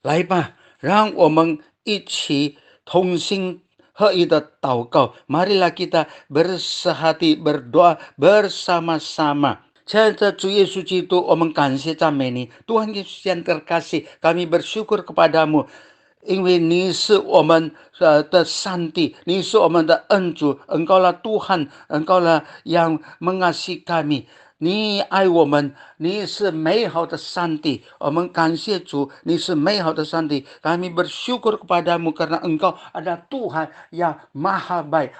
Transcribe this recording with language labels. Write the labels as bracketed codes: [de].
[zh] 来吧，让我们一起同心合一的祷告。 [id] Marilah kita bersehati berdoa bersama-sama. [zh] 亲爱的主耶稣基督，我们感谢赞美你。 [id] Tuhan Yesus yang terkasih, kami bersyukur kepadamu， [zh] 因为你是我们的上帝，你是我们的恩主， [id] Engkaulah Tuhan，Engkaulah yang mengasihi kami。 [zh] 你爱我们，你是美好的上帝。我们感谢主，你是美好的上帝。 [id] Kami bersyukur kepadamu karena Engkau adalah Tuhan yang maha baik.